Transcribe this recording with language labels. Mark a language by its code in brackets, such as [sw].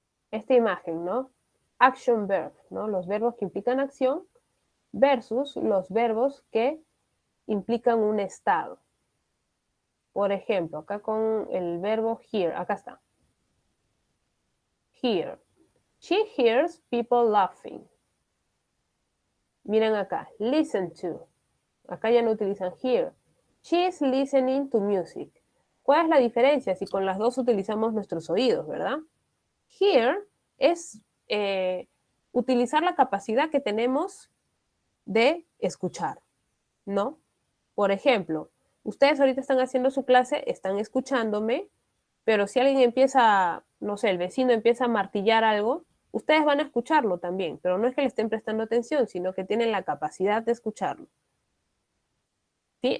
[es] Esta imagen, ¿no? Action verb, ¿no? Los verbos que implican acción versus los verbos que implican un estado. Por ejemplo, acá con el verbo hear, acá está. [en] Hear. She hears people laughing. [es] Miren acá, [en] listen to. [es] Acá ya no utilizan hear. [en] She is listening to music. [es] ¿Cuál es la diferencia si con las dos utilizamos nuestros oídos, verdad? Hear es utilizar la capacidad que tenemos de escuchar, ¿no? Por ejemplo, ustedes ahorita están haciendo su clase, están escuchándome, pero si alguien empieza, no sé, el vecino empieza a martillar algo, ustedes van a escucharlo también, pero no es que le estén prestando atención, sino que tienen la capacidad de escucharlo. ¿Sí?